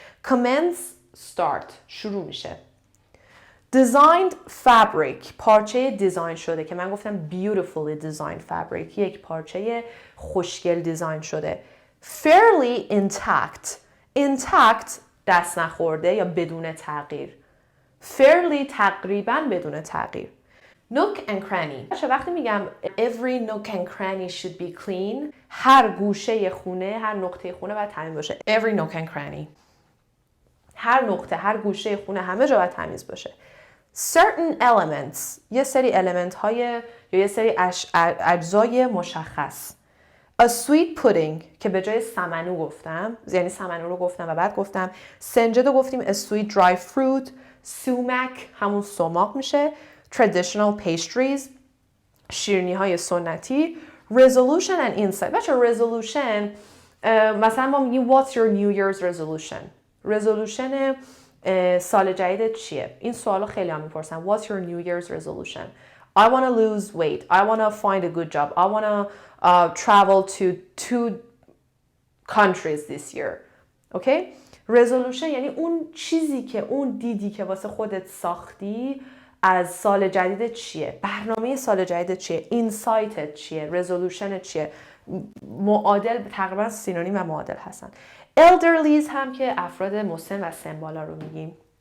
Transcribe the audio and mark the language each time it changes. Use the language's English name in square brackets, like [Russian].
[Persian] commence start شروع میشه. designed fabric پارچه دیزاین شده که من گفتم beautifully designed fabric، یک پارچه خوشگل دیزاین شده. fairly intact دست نخورده یا بدون تغییر. fairly تقریبا بدون تغییر. nook and cranny وقتی میگم [English] every nook and cranny should be clean، [Persian] هر گوشه خونه، هر نقطه خونه باید تمیز باشه. every nook and cranny هر نقطه، هر گوشه خونه، همه جا باید تمیز باشه. certain elements یه سری element های یا یه سری اجزای مشخص. a sweet pudding که به جای سمنو گفتم، یعنی سمنو رو گفتم و بعد گفتم سنجد رو گفتیم [English] a sweet dry fruit. [Persian] sumac همون سماق میشه. traditional pastries شیرینی های سنتی. [English] resolution and insight بچه resolution [Persian] مثلا ما میگیم [English] what's your New Year's resolution. [Persian] resolution سال جدیدت چیه؟ این سوالو خیلی هم میپرسن. [English] what's your New Year's resolution. I want to lose weight. I want to find a good job. I want to travel to 2 countries this year. Okay? [Persian] resolution یعنی اون چیزی که اون دیدی که واسه خودت ساختی از سال جدیدت چیه؟ برنامه سال جدیدت چیه؟ اینسایتت چیه؟ رزولوشنت چیه؟ معادل تقریبا سینونیم و معادل هستن. elderlies هم که افراد مسن و سنبالا رو میگیم.